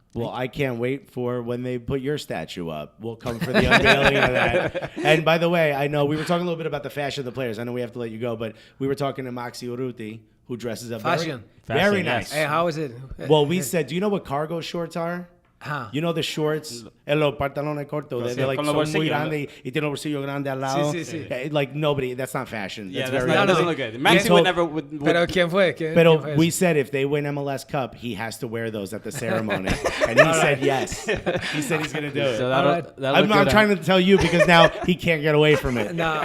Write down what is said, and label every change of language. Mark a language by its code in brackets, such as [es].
[en] Well, I can't wait for when they put your statue up. We'll come for the unveiling of that. And by the way, I know we were talking a little bit about the fashion of the players. I know we have to let you go, but we were talking to Maxi Urruti, who dresses up very nice. Hey, how is it? Well, we said, do you know what cargo shorts are? You know the shorts, [es] los pantalones cortos, [en] they're like [es] son muy grandes y tiene los bolsillos grandes al lado. Sí. [en] Like nobody, that's not fashion. Yeah, that's that doesn't look good. Maxi would never. [es] Pero ¿quién fue? Pero [en] we said if they win MLS Cup, he has to wear those at the ceremony, and he said yes. He said he's gonna do it. So I'm trying to tell you because now he can't get away from it. No,